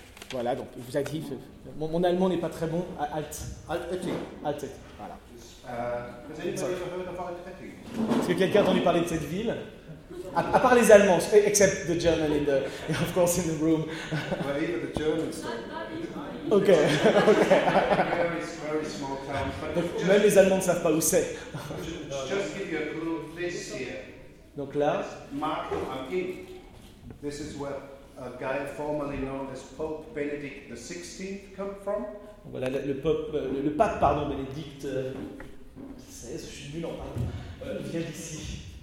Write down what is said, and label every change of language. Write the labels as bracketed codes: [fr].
[fr] Voilà, donc il vous a dit, mon allemand n'est pas très bon, Alt-Ettingen, voilà. Est-ce que quelqu'un a entendu parler de cette ville? À part les Allemands, [en] except the German in the, of course in the room. Well, even the Germans don't. Okay, okay. It's a very, very small town. [fr] Donc, même les Allemands ne savent pas où c'est. [en] Just give you a little place here. [fr] Donc là. [en] Marco, I'm in. This is where a guy formerly known as Pope Benedict the 16th come from. [fr] Voilà, le pape, Benedict XVI, je suis nul en parlant, vient d'ici.